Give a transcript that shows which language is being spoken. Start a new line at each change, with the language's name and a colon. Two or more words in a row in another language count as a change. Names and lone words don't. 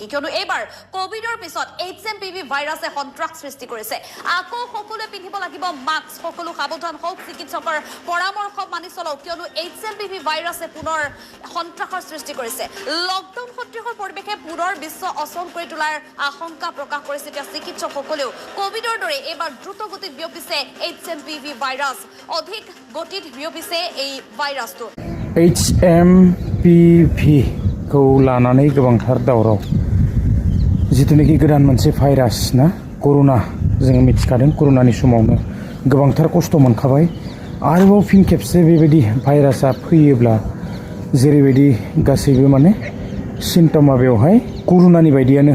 Assamese: কিয়নো এইবাৰ কোভিডৰ পিছত HMPV ভাইৰাছে সন্ত্ৰাস সৃষ্টি কৰিছে আকৌ সকলোৱে পিন্ধিব লাগিব মাস্ক সকলো সাৱধান হওক চিকিৎসকৰ পৰামৰ্শ মানি চলক কিয়নো HMPV ভাইৰাছে পুনৰ সন্ত্ৰাসৰ সৃষ্টি কৰিছে লকডাউন সদৃশ পৰিৱেশে পুনৰ বিশ্ব অচল কৰি তোলাৰ আশংকা প্ৰকাশ কৰিছে এতিয়া চিকিৎসকসকলেও কোভিডৰ দৰে এইবাৰ দ্ৰুত গতিত বিয়পিছে HMPV ভাইৰাছ অধিক গতিত বিয়পিছে এই ভাইৰাছটো
Bodo: HMPV खौ लानानै गोबांथार दावराव जितुनिखि गोदान मोनसे भाइरास ना कर'ना जों मिथिखादों कर'नानि समावनो गोबांथार खस्थ' मोनखाबाय आरोबाव फिन खेबसे बेबायदि भाइरासआ फैयोब्ला जेरैबायदि गासैबो माने सिम्पटमा बेवहाय कर'नानि बायदियानो